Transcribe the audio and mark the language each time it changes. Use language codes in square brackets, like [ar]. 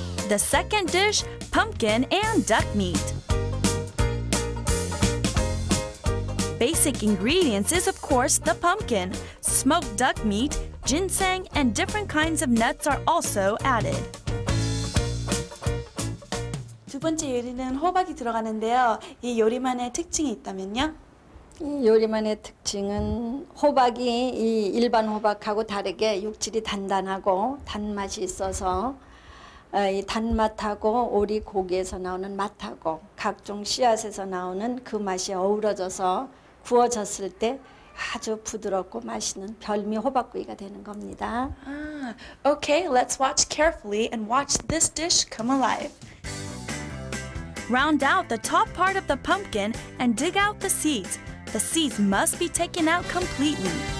[en] The second dish, pumpkin and duck meat. Basic ingredients is of course the pumpkin. Smoked duck meat, ginseng, and different kinds of nuts are also added. [ko] 두 번째 요리는 호박이 들어가는데요. 이 요리만의 특징이 있다면요? 이 요리만의 특징은 호박이 이 일반 호박하고 다르게 육질이 단단하고 단맛이 있어서 이 단맛하고 오리 고기에서 나오는 맛하고 각종 씨앗에서 나오는 그 맛이 어우러져서 구워졌을 때 아주 부드럽고 맛있는 별미 호박구이가 되는 겁니다. [en] Okay, let's watch carefully and watch this dish come alive. Round out the top part of the pumpkin and dig out the seeds. The seeds must be taken out completely.